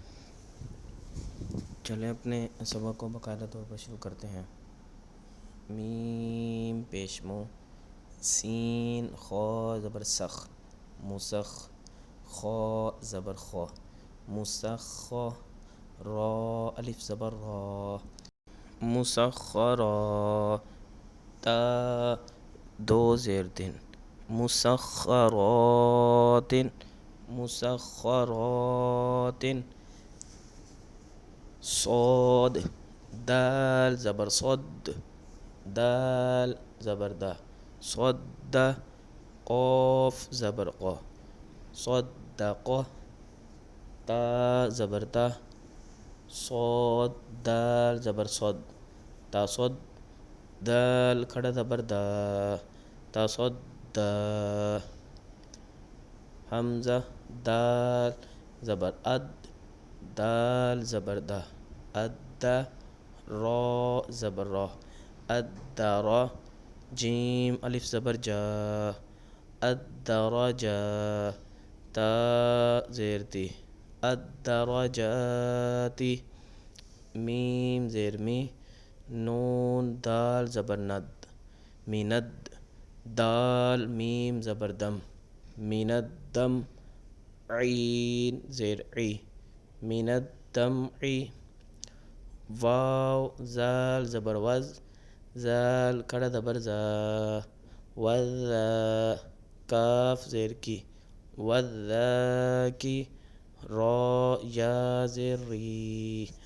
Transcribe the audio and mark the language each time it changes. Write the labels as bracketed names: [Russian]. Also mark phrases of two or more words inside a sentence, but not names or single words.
[Urdu] چلیں اپنے سبق کو باقاعدہ طور پر شروع کرتے ہیں۔ میم پیش مو، سین خا زبر سخ، مسخ، خا زبر خا، مسخ، را الف زبر را، مسخرا، تا دو زیر تین، مسخرات، مسخرات، صاد دال زبر صد، دال زبر دا، صد، قاف زبر قا، صدق، تا زبر تا، صاد دال زبر صد، تا صد، دال کھڑا زبر دا، تا صد دا، حمزہ دال زبر اد، دال زبر دا، اد، را زبر را، الدرا، جیم الف زبر جا، الدرجا، تا زیر تی، الدرجاتی، میم زیر می، نون دال زبر ند، میند، دال میم زبر دم، میند دم، عین زیر عی، میند دمعی، واو زال زبر وز، زال کھڑا زبر زا، وذا، کاف زیر کی، وذاکی، را یا زیر ری،